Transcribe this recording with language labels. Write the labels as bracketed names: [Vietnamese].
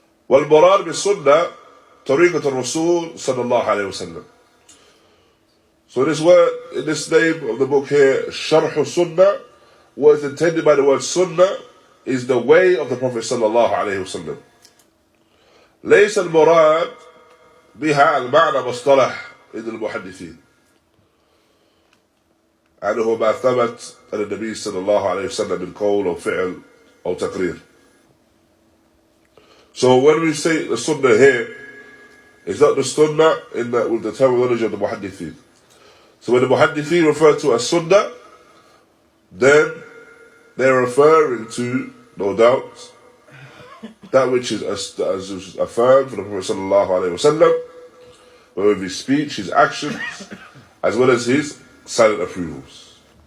[Arabic] وَالْمُرَادُ بِالسُّنَّةِ طَرِيقَةُ الرَّسُولِ صلى الله عليه وسلم. [English] So this word, in this name of the book here, Sharḥ as-Sunnah, what is intended by the word Sunnah is the way of the Prophet صلى الله عليه وسلم. [Arabic] ليس المراد بها المعنى مصطلح عند المحدثين. أنه ما ثبت عن النبي صلى الله عليه وسلم من قول أو فعل أو تقرير. [English] So when we say the Sunnah here, it's not the Sunnah with the terminology of the Muhaddithin. So when the Muhaddithin refer to a Sunnah, then they're referring to, no doubt, that which is affirmed from the Prophet sallallahu alaihi wasallam, whether it be speech, his actions, as well as his silent approvals.